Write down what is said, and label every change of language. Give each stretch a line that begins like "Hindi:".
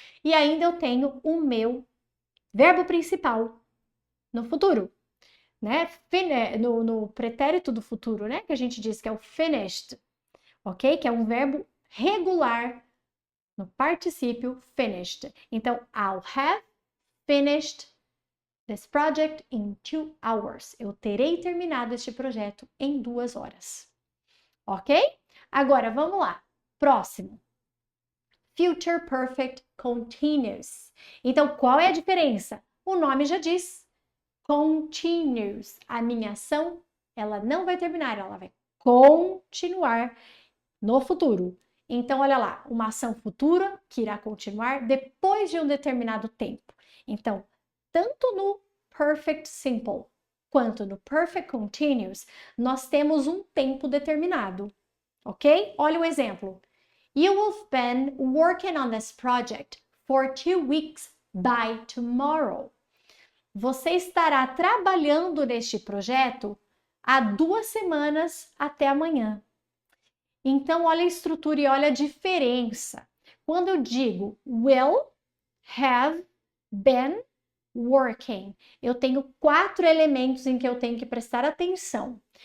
Portuguese: E ainda eu tenho o meu verbo principal no futuro, né? No pretérito do futuro, né? Que a gente diz que é o finished, ok? Que é um verbo regular no particípio finished. Então,
English: I'll have finished this project in 2 hours.
Portuguese: Eu terei terminado este projeto em 2 horas. Ok? Agora, vamos lá. Próximo. Future Perfect Continuous. Então, qual é a diferença? O nome já diz. Continuous. A minha ação, ela não vai terminar, ela vai continuar no futuro. Então, olha lá, uma ação futura que irá continuar depois de um determinado tempo. Então, tanto no Perfect Simple quanto no Perfect Continuous, nós temos um tempo determinado, ok? Olha o exemplo.
English: You will been working on this project for 2 weeks by tomorrow.
Portuguese: Você estará trabalhando neste projeto há 2 semanas até amanhã. Então, olha a estrutura e olha a diferença. Quando eu digo
English: will have been working,
Portuguese: eu tenho 4 elementos em que eu tenho que prestar atenção.